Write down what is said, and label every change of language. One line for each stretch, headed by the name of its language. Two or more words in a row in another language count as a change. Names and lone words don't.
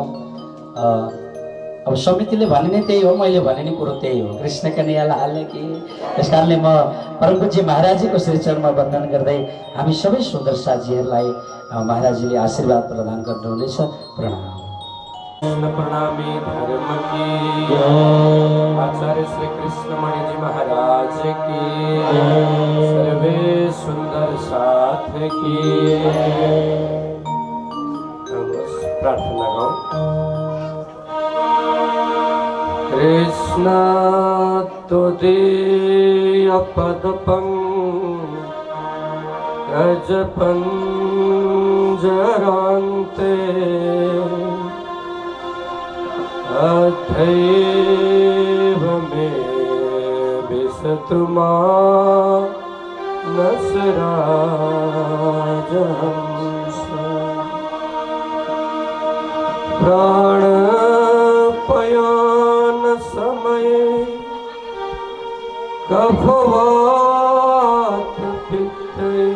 Nepali: अब समितिले भने नै त्यही हो, मैले भने नि कुरो त्यही हो, कृष्ण कन्याला हाल्ने कि। त्यस कारणले म परम पूज्य महाराजीको श्रीचरणमा वन्दन गर्दै हामी सबै सुन्दर साथीहरूलाई महाराजीले आशीर्वाद प्रदान गर्नुहुनेछ। प्रणाम।
Hindi: प्रणामी धर्म की आचार्य श्री कृष्ण मणि जी महाराज की सर्वे सुंदर साथ की प्रार्थना गाओ।
Sanskrit: कृष्ण तुदीय पद पंकज पंजरान्ते अथैव मे विशतु मानस राजहंस प्राणपयान समये कफवात पित्ते